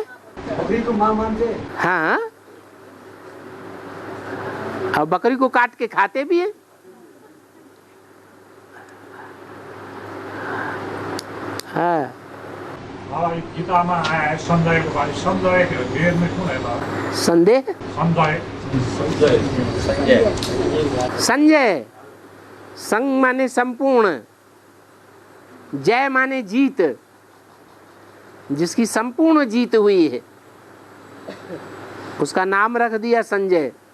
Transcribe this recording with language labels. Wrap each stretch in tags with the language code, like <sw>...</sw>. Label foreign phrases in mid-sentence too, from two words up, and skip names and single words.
<hi>बकरी को माँ मानते हैं। हाँ, और बकरी को काट के खाते भी हैं। हाँ,</hi> <ne>गीतामा आए संदेहको बारे। संदेह वेदमा कुन है त?</ne> <hi>संदेह, संजय, संग माने संपूर्ण, जय माने जीत, जिसकी संपूर्ण जीत हुई है उसका नाम रख दिया संजय।</hi>